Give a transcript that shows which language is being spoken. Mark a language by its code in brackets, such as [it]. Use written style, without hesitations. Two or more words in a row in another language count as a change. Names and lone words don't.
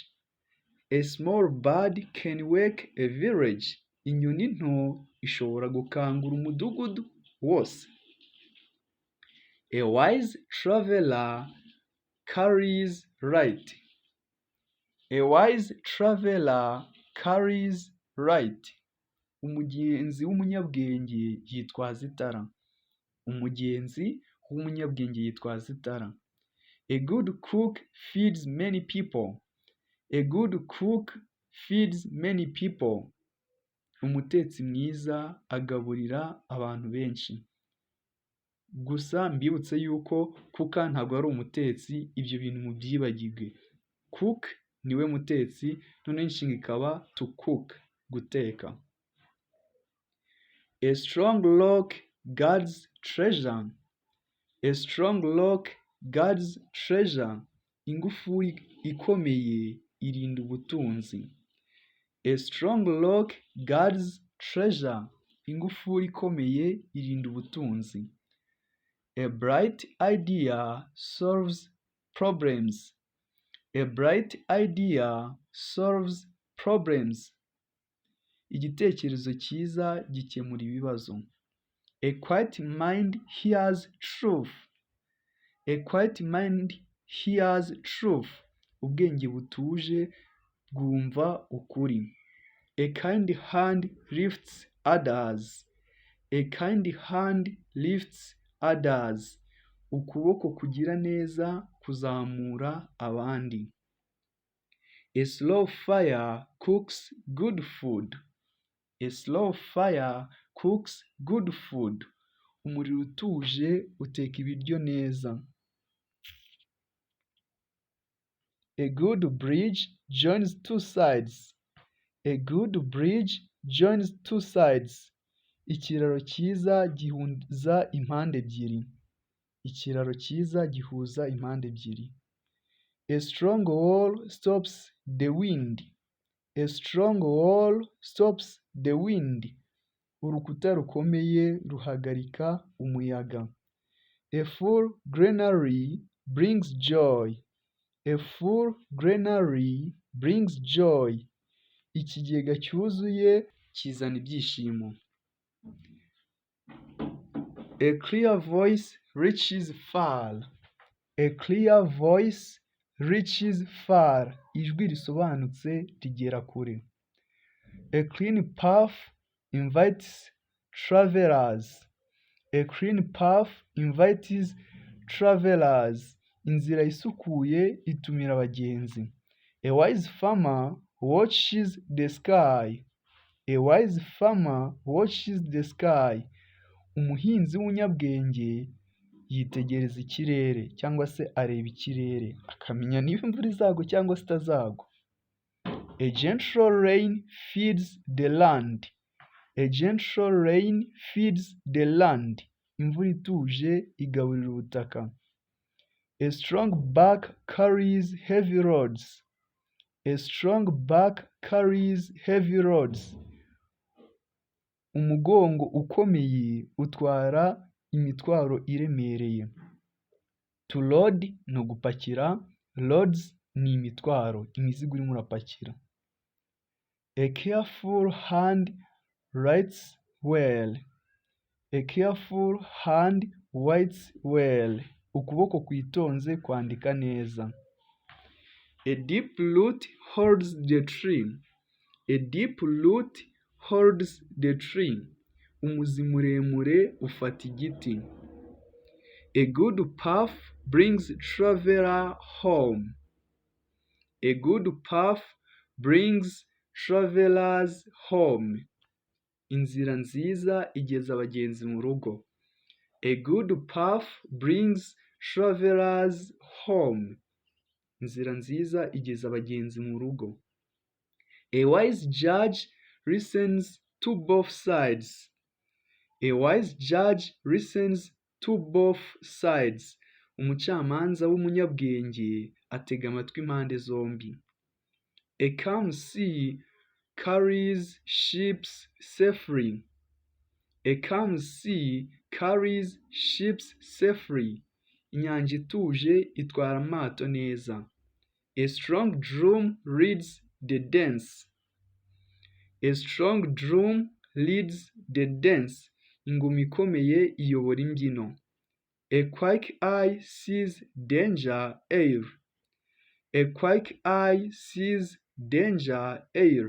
[en] A small bird can wake a village. [rw] Inyoni nto ishobora gukangura umudugudu wose. [en] A wise traveler carries light. A wise traveler carries light. [rw] Umugenzi w'umunyabwenge yitwaza itara. Umugenzi w'umunyabwenge yitwaza itara. [en] A good cook feeds many people. A good cook feeds many people. [rw] Umutetsi mwiza agaburira abantu benshi. Gusa mbibutse yuko kuka ntabwo ari umutetsi, ibyo bintu mubyibagirwe. Cook niwe mutetsi, noneho inshinga ikaba [en] to cook, [rw] guteka. [en] A strong rock guards treasure. A strong rock guards treasure. [rw] Ingufuri ikomeye irinda ubutunzi. [en] A strong rock guards treasure. [rw] Ingufuri ikomeye irinda ubutunzi. [en] A bright idea solves problems. A bright idea solves problems. [rw] Igitekerezo cyiza gikemura ibibazo. [en] A quiet mind hears truth. A quiet mind hears truth. [rw] Ubwenge butuje bwumva ukuri. [en] A kind hand lifts others. A kind hand lifts others. [rw] Ukuboko kugira neza kuzamura abandi. [en] A slow fire cooks good food. A slow fire cooks good food. [rw] Umuriro utuje uteka ibiryo neza. [en] A good bridge joins two sides. A good bridge joins two sides. [rw] Ikiraro cyiza gihuza impande ebyiri. Ikiraro cyiza gihuza impande ebyiri. [en] A strong wall stops the wind. A strong wall stops the wind. [rw] Urukuta rukomeye ruhagarika umuyaga. [en] A full granary brings joy. A full granary brings joy. [rw] Ikigega cyuzuye kizana ibyishimo. [en] A clear voice reaches far. A clear voice reaches far. [rw] Ijwi risobanutse rigera kure. [en] A clean path invites travelers. A clean path invites travelers. [rw] Inzira isukuye itumira abagenzi. [en] A wise farmer watches the sky. A wise farmer watches the sky. [rw] Umuhinzi w'umunyabwenge yitegereza ikirere cyangwa se areba ikirere akamenya niba imvura izagwa cyangwa se itazagwa. [en] A gentle rain feeds the land. A gentle rain feeds the land. [rw] imvura ituje igaburira ubutaka. [en] A strong back carries heavy loads. A strong back carries heavy loads. [rw] Umugongo ukomeye utwara imitwaro iremereye. [en] To load [rw] ni ugupakira, loads ni imitwaro, imizigo urimo urapakira. [en] A careful hand writes well. A careful hand writes well. [rw] Ukuboko kwitonze kwandika neza. [en] A deep root holds the tree. A deep root holds the tree. [rw] Umuzi muremure ufata igiti. [en] A good path brings traveler home. A good path brings travelers home. [rw] Inzira nziza igeza abagenzi mu rugo. [en] A good path brings travelers home. [rw] Inzira nziza igeza abagenzi mu rugo. [en] A wise judge listens to both sides. A wise judge listens to both sides. [rw] Umucamanza w'umunyabwenge atega amatwi impande zombi. [en] A calm sea carries ships safely. A calm sea carries ships safely. [rw] Inyanja ituje itwara amato neza. [en] A strong drum leads the dance. A strong drum leads the dance. [rw] Ingoma ikomeye iyobora imbyino. [en] A quick eye sees danger air. A quick eye sees danger air.